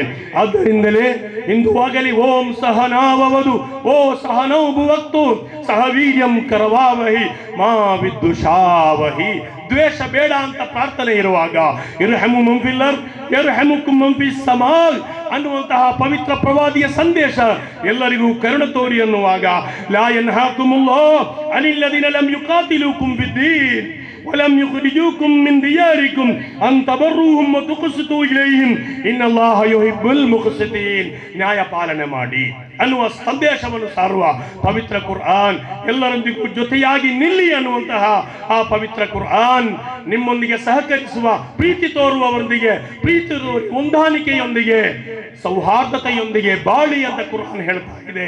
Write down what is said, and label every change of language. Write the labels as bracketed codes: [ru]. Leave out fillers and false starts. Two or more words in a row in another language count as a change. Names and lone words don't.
[kn] ಆದ್ದರಿಂದಲೇ ಇಂದುವಾಗಲಿ [sa] ಓಂ ಸಹನಾವವದು ಓ ಸಹನೌ ಭುವಕ್ತು ಸಹ ವೀರ್ಯಂ ಕರವಾವಹಿ ಮಾ ವಿದ್ದುಷಾವಹಿ. [kn] ದ್ವೇಷ ಬೇಡ ಅಂತ ಪ್ರಾರ್ಥನೆ ಇರುವಾಗ [ar] ارحموا من في الأرض يرحمكم من في السماء [kn] ಅನ್ನುವಂತಹ ಪವಿತ್ರ ಪ್ರವಾದಿಯ ಸಂದೇಶ ಎಲ್ಲರಿಗೂ ಕರುಣೆ ತೋರಿ ಅನ್ನುವಾಗ [ar] لا ينهاكم الله عن الذين لم يقاتلوكم في الدين ولم يخرجوكم من دياركم أن تبروهم وتقسطوا إليهم إن الله يحب المقسطين. [kn] ನ್ಯಾಯ ಪಾಲನೆ ಮಾಡಿ ಅನ್ನುವ ಸಂದೇಶವನ್ನು ಸಾರುವ ಪವಿತ್ರ ಕುರ್ಆನ್, ಎಲ್ಲರೊಂದಿಗೂ ಜೊತೆಯಾಗಿ ನಿಲ್ಲಿ ಅನ್ನುವಂತಹ ಆ ಪವಿತ್ರ ಕುರ್ಆನ್, ನಿಮ್ಮೊಂದಿಗೆ ಸಹಕರಿಸುವ, ಪ್ರೀತಿ ತೋರುವವರೊಂದಿಗೆ ಪ್ರೀತಿ ತೋರಿ ಹೊಂದಾಣಿಕೆಯೊಂದಿಗೆ ಸೌಹಾರ್ದತೆಯೊಂದಿಗೆ ಬಾಳಿ ಅಂತ ಕುರ್ಆನ್ ಹೇಳ್ತಾ ಇದೆ.